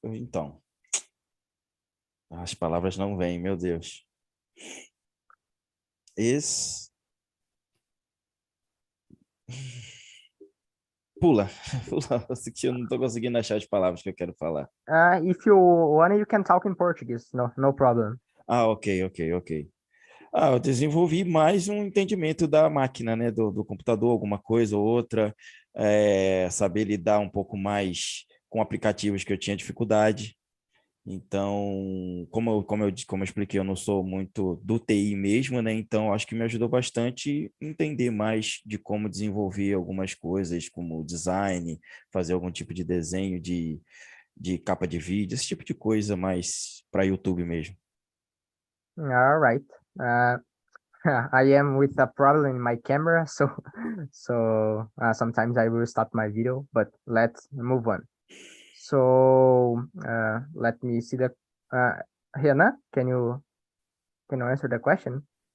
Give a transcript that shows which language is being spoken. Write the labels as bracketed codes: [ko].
[pt] Então, as palavras não vêm, meu Deus. Is pula, que eu não estou conseguindo achar as palavras que eu quero falar. [en] If you want, you can talk in Portuguese. No problem. Ok. [pt] Eu desenvolvi mais um entendimento da máquina, né, do computador, alguma coisa ou outra, saber lidar um pouco mais com aplicativos que eu tinha dificuldade. Então, como eu expliquei, eu não sou muito do TI mesmo, né? Então, acho que me ajudou bastante entender mais de como desenvolver algumas coisas, como design, fazer algum tipo de desenho de capa de vídeo, esse tipo de coisa mais para YouTube mesmo. [en] All right. I am with a problem in my camera, so sometimes I will stop my video, but let's move on. So let me see the Henna, can you answer the question?